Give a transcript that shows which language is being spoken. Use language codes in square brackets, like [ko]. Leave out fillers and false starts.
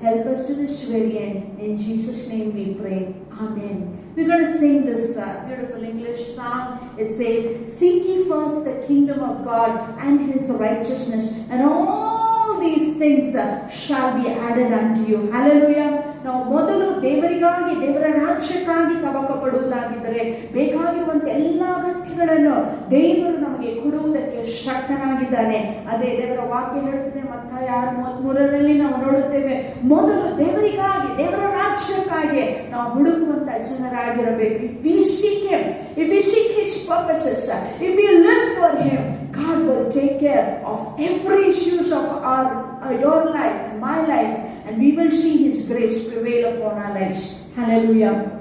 [en] Help us to this very end. In Jesus' name we pray. Amen. We're going to sing this beautiful English song. It says, "Seek ye first the kingdom of God and His righteousness, and all these things shall be added unto you." Hallelujah. [kn] ನಾವು ಮೊದಲು ದೇವರಿಗಾಗಿ, ದೇವರ ರಾಜ್ಯಕ್ಕಾಗಿ ತವಕ ಪಡುವುದಾಗಿದ್ದರೆ ಬೇಕಾಗಿರುವಂತ ಎಲ್ಲ ಅಗತ್ಯಗಳನ್ನು ದೇವರು ನಮಗೆ ಕೊಡುವುದಕ್ಕೆ ಶಕ್ತನಾಗಿದ್ದಾನೆ. ಅದೇ ದೇವರ ವಾಕ್ಯ ಹೇಳ್ತದೆ. ಮತ್ತಾಯ 6:33 ನಾವು ನೋಡುತ್ತೇವೆ, ಮೊದಲು ದೇವರಿಗಾಗಿ, ದೇವರ ರಾಜ್ಯಕ್ಕಾಗಿ ನಾವು ಹುಡುಕುವಂತ ಜನರಾಗಿರಬೇಕು. [en] If we seek Him, if we seek His purposes, if we live for Him, God will take care of every issues of your life and my life, and we will see His grace prevail upon our lives. Hallelujah.